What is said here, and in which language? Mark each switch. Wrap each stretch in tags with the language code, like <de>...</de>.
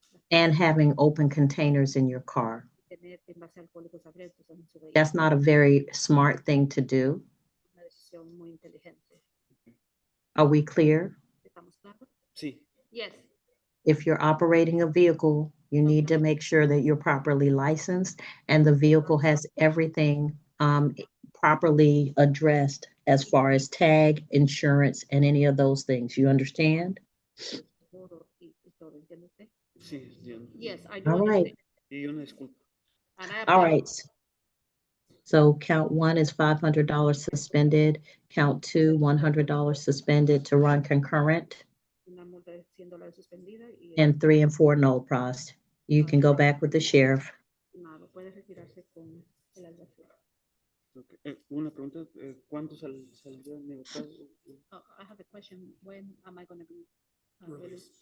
<en>and having open containers in your car.</en> <es>tener envases alcohólicos abiertos en su vehículo.</es> <en>That's not a very smart thing to do.</en> <es>Una decisión muy inteligente.</es> <en>Are we clear?</en> <es>¿Estamos claros? Sí.</es> <en>Yes. If you're operating a vehicle, you need to make sure that you're properly licensed and the vehicle has everything properly addressed as far as tag, insurance, and any of those things. You understand?</en> <es>Seguro y todo, ¿entiende usted? Sí, entiendo.</es> <en>Yes, I do All right. understand.</en> <es>Y una disculpa.</es> <en>And I All apologize. right. So count one is $500 suspended. Count two, $100 suspended to run concurrent,</en> <es>Una multa de $100 suspendida y</es> <en>and 3 and 4 null pros. You can go back with the sheriff.</en> <es>estimado puede retirarse con el alguacil. Una pregunta, ¿cuándo saldría mi caso?</es> <en>I have a question. When am I going to be released?</en>